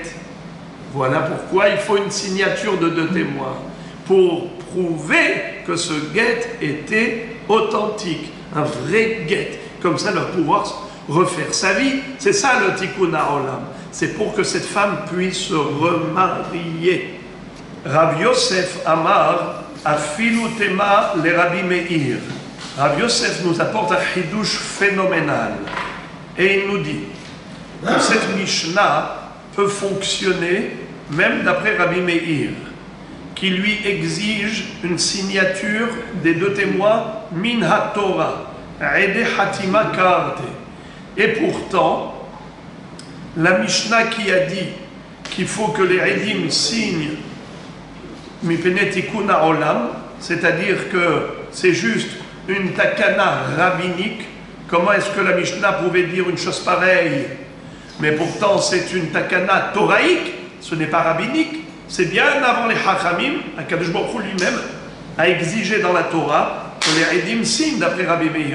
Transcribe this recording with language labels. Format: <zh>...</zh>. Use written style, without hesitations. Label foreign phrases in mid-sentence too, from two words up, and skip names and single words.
<fr>Voilà pourquoi il faut une signature de 2 témoins pour prouver que ce guet était authentique, un vrai guet. Comme ça, elle va pouvoir refaire sa vie. C'est ça le</fr> <he>תיקון העולם.</he> <fr>C'est pour que cette femme puisse se remarier.</fr> <he>רב יוסף אמר, אפילו תימא לרבי מאיר.</he> <fr>Rav Yosef nous apporte un chidouche phénoménal. Et il nous dit que cette Mishnah peut fonctionner même d'après Rabbi Meir, qui lui exige une signature des 2 témoins</fr> <he>מן התורה,</he> <arc>עדי חתימה כרתי.</arc> <fr>Et pourtant, la Mishnah qui a dit qu'il faut que les Edim signent</fr> <he>מפני תיקון העולם,</he> <fr>c'est-à-dire que c'est juste une takana rabbinique. Comment est-ce que la Mishnah pouvait dire une chose pareille? Mais pourtant, c'est une takana toraïque, ce n'est pas rabbinique. C'est bien avant les Hachamim,</fr> <he>הקדוש ברוך הוא</he> <fr>lui-même a exigé dans la Torah que les Edim signent d'après Rabbi Meir.</fr>